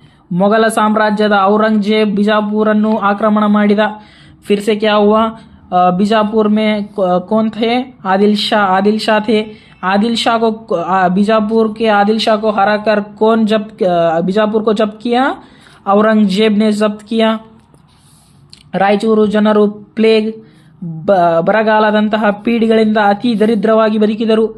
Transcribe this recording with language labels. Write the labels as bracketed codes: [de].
[kn] ಮೊಘಲ ಸಾಮ್ರಾಜ್ಯದ ಔರಂಗಜೇಬ್ ಬಿಜಾಪುರನ್ನು ಆಕ್ರಮಣ ಮಾಡಿದ। [hi] फिर से क्या हुआ, बीजापुर में कौन थे, आदिल शाह थे। आदिल शाह को बीजापुर के आदिल शाह को हराकर कौन बीजापुर को जब्त किया, औरंगजेब ने जब्त किया। [kn] ರಾಯಚೂರು ಜನರು ಪ್ಲೇಗ್ ಬರಗಾಲದಂತಹ ಪೀಡಿಗಳಿಂದ ಅತಿ ದರಿದ್ರವಾಗಿ ಬದುಕಿದರು।